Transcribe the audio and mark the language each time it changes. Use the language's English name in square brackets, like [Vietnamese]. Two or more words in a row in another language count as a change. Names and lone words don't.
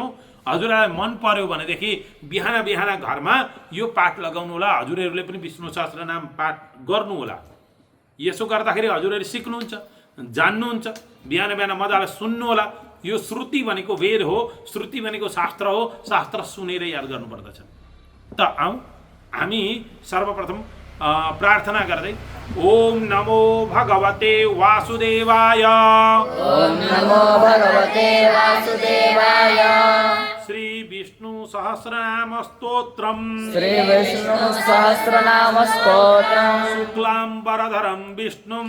[Nepali] हजुरलाई मन पर्यो भनेदेखि बिहान बिहान घरमा यो पाठ लगाउनु होला, हजुरहरूले पनि विष्णु सहस्रनाम पाठ गर्नु होला। यसो गर्दाखेरि हजुरहरूले सिक्नुहुन्छ, जान्नुहुन्छ, बिहान बिहान मजाले सुन्नु होला। यो श्रुति भनेको वेद हो, श्रुति भनेको शास्त्र हो, शास्त्र सुनेर याद गर्नुपर्दछ। त आउँ हामी सर्वप्रथम प्रार्थना गर्दै [Sanskrit] ओम नमो भगवते वासुदेवाय, ओम नमो भगवते वासुदेवाय। श्री विष्णु सहस्रनाम स्तोत्रम, श्री विष्णु सहस्रनाम स्तोत्रम, शुक्लांबरधरं विष्णुं,